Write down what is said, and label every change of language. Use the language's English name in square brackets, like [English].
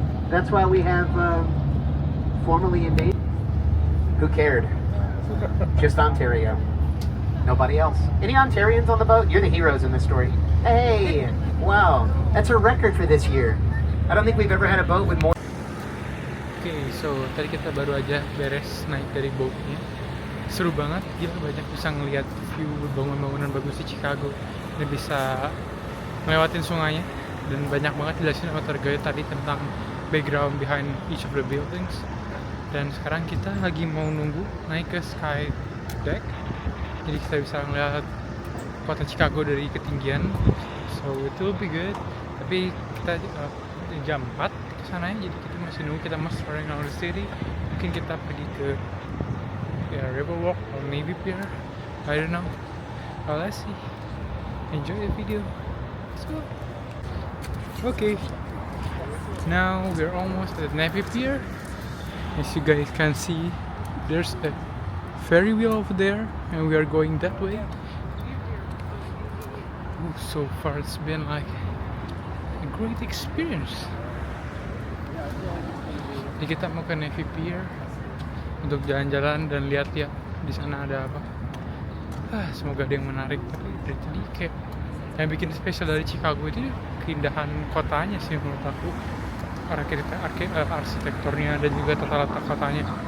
[English] That's why we have formerly endangered. Who cared? Just Ontario. Nobody else. Any Ontarians on the boat? You're the heroes in this story. Hey! Wow, that's a record for this year. I don't think we've ever had a boat with more. [Indonesian] Oke, so tadi kita baru aja beres naik dari boatnya. Seru banget, gila banyak bisa ngeliat view bangunan-bangunan bagus di Chicago dan bisa ngelewatin sungainya, dan banyak banget jelasin sama tour guide tadi tentang background behind each of the buildings. Dan sekarang kita lagi mau nunggu naik ke sky deck, jadi kita bisa ngeliat kota Chicago dari ketinggian, so it will be good. Tapi kita jam 4 kesana ya, jadi kita masih nunggu, kita masih exploring around the city. [English] Mungkin kita pergi ke Riverwalk or Navy Pier, I don't know. Well, let's see. Enjoy the video. Let's go. Okay, now we're almost at Navy Pier. As you guys can see, there's a ferry wheel over there, and we are going that way. Ooh, so far it's been like a great experience. [Indonesian] Jadi kita mau ke Navy Pier untuk jalan-jalan dan lihat-lihat di sana ada apa. Semoga ada yang menarik. Tapi dari tadi kayak yang bikin spesial dari Chicago itu keindahan kotanya sih menurut aku. Arsitekturnya dan juga tata letak kotanya.